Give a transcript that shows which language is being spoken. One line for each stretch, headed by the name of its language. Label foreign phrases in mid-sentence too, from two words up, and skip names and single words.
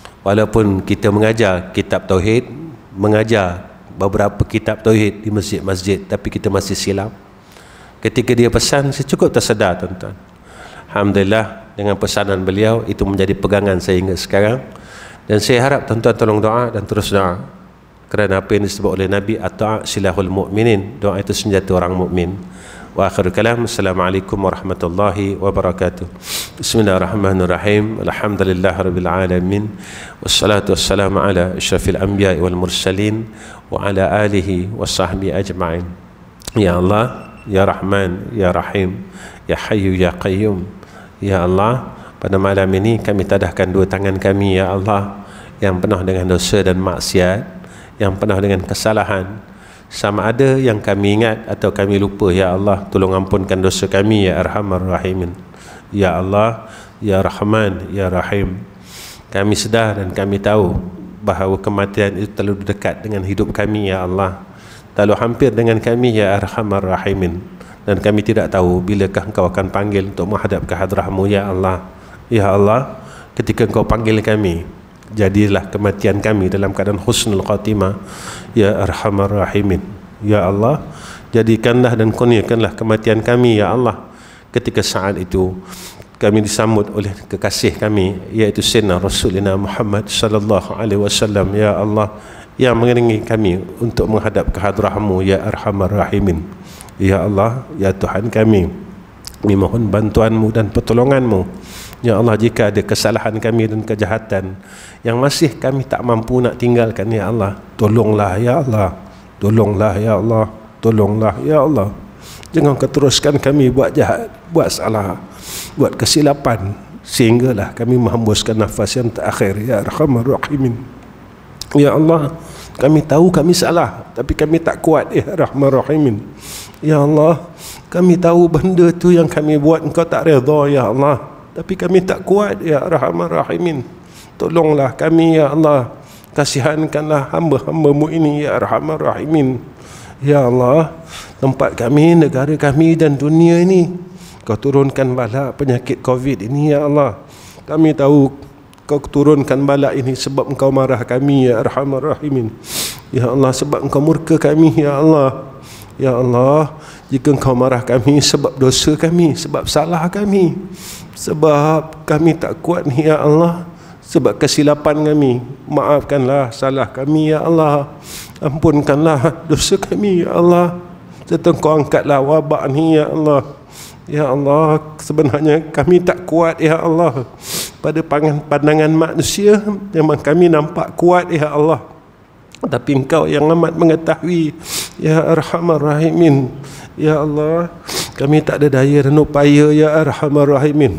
Malay: Walaupun kita mengajar kitab tauhid, mengajar beberapa kitab tauhid di masjid-masjid, tapi kita masih silap. Ketika dia pesan, saya cukup tersedar, tuan-tuan. Alhamdulillah, dengan pesanan beliau itu menjadi pegangan saya hingga sekarang. Dan saya harap tuan-tuan tolong doa dan terus doa, kerana apa yang disebut oleh Nabi,
Arabic: الدعاء سلاح المؤمنين,
Malay: doa itu senjata orang mukmin.
Arabic: وآخر كلام، السلام عليكم ورحمة الله وبركاته. بسم الله الرحمن الرحيم. الحمد لله رب العالمين. والصلاة والسلام على أشرف الأنبياء والمرسلين وعلى آله وصحبه أجمعين. يا الله، يا رحمن، يا رحيم، يا حي يا قيوم. يا الله,
Malay: pada malam ini kami tadahkan dua tangan kami,
Arabic: يا الله,
Malay: yang penuh dengan dosa dan maksiat, yang penuh dengan kesalahan. Sama ada yang kami ingat atau kami lupa,
Arabic: يا الله,
Malay: tolong ampunkan dosa kami,
Arabic: يا أرحم الراحمين. يا الله، يا رحمن، يا رحيم.
Malay: Kami sedar dan kami tahu bahawa kematian itu terlalu dekat dengan hidup kami,
Arabic: يا الله,
Malay: terlalu hampir dengan kami,
Arabic: يا أرحم الراحمين.
Malay: Dan kami tidak tahu bilakah Engkau akan panggil untuk menghadap ke hadrah-Mu,
Arabic: يا الله. يا الله,
Malay: ketika Engkau panggil kami, jadilah kematian kami dalam keadaan
Arabic: حسن الخاتمة, يا أرحم الراحمين. يا الله,
Malay: jadikanlah dan kurniakanlah kematian kami,
Arabic: يا الله,
Malay: ketika saat itu kami disambut oleh kekasih kami, yaitu
Arabic: سيدنا رسولنا محمد صلى الله عليه وسلم, يا الله,
Malay: yang mengiringi kami untuk menghadap ke hadrah-Mu,
Arabic: يا أرحم الراحمين. يا الله,
Malay: ya Tuhan kami mohon bantuan-Mu dan pertolongan-Mu.
Arabic: يا الله,
Malay: jika ada kesalahan kami dan kejahatan yang masih kami tak mampu nak tinggalkan,
Arabic: يا الله,
Malay: tolonglah,
Arabic: يا الله,
Malay: tolonglah,
Arabic: يا الله,
Malay: tolonglah,
Arabic: يا الله.
Malay: Jangan kau teruskan kami buat jahat, buat salah, buat kesilapan, sehinggalah kami menghembuskan nafas yang terakhir,
Arabic: يا أرحم الراحمين. يا الله,
Malay: kami tahu kami salah, tapi kami tak kuat,
Arabic: يا أرحم الراحمين. يا الله,
Malay: kami tahu benda tu yang kami buat Engkau tak redha,
Arabic: يا الله,
Malay: tapi kami tak kuat,
Arabic: يا أرحم الراحمين.
Malay: Tolonglah kami,
Arabic: يا الله,
Malay: kasihankanlah hamba-hamba-Mu ini,
Arabic: يا أرحم الراحمين. يا الله,
Malay: tempat kami, negara kami dan dunia ini, Kau turunkan bala penyakit COVID ini,
Arabic: يا الله.
Malay: Kami tahu Kau turunkan bala ini sebab Engkau marah kami,
Arabic: يا أرحم الراحمين. يا الله,
Malay: sebab Engkau murka kami,
Arabic: يا الله. يا الله,
Malay: jika Engkau marah kami sebab dosa kami, sebab salah kami, sebab kami tak kuat ni,
Arabic: يا الله,
Malay: sebab kesilapan kami, maafkanlah salah kami,
Arabic: يا الله.
Malay: Ampunkanlah dosa kami,
Arabic: يا الله.
Malay: Serta Engkau angkatlah wabak ni,
Arabic: يا الله. يا الله,
Malay: sebenarnya kami tak kuat,
Arabic: يا الله.
Malay: Pada pandangan manusia memang kami nampak kuat,
Arabic: يا الله,
Malay: tapi Engkau yang amat mengetahui,
Arabic: يا أرحم الراحمين. يا الله,
Malay: kami tak ada daya dan upaya,
Arabic: يا أرحم الراحمين.